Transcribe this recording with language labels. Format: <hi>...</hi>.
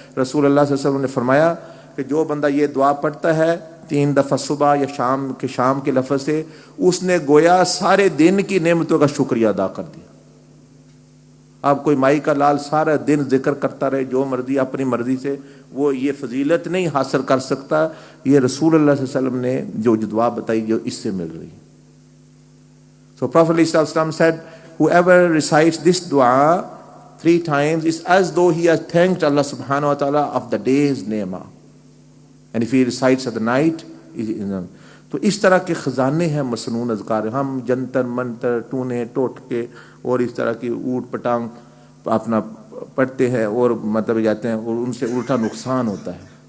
<ur>رسول اللہ صلی اللہ علیہ وسلم نے فرمایا کہ جو بندہ یہ دعا پڑھتا ہے 3 دفعہ صبح یا شام کے لفظ سے، اس نے گویا سارے دن کی نعمتوں کا شکریہ ادا کر دیا. اب کوئی مائی کا لال سارا دن ذکر کرتا رہے جو مرضی اپنی مرضی سے، وہ یہ فضیلت نہیں حاصل کر سکتا. یہ رسول اللہ صلی اللہ علیہ وسلم نے جو دعا بتائی جو اس سے مل رہی ہے.</ur> <en>So Prophet ﷺ said, whoever recites this dua 3 times is as though he has thanked Allah subhanahu wa ta'ala of the day's ni'mah. And if he recites at the night,</en> <ur>تو اس طرح کے خزانے ہیں مسنون اذکار. ہم جنتر منتر، ٹونے ٹوٹکے اور اس طرح کی اوٹ پٹانگ اپنا پڑھتے ہیں اور مطلب جاتے ہیں، اور ان سے الٹا نقصان ہوتا ہے.</ur>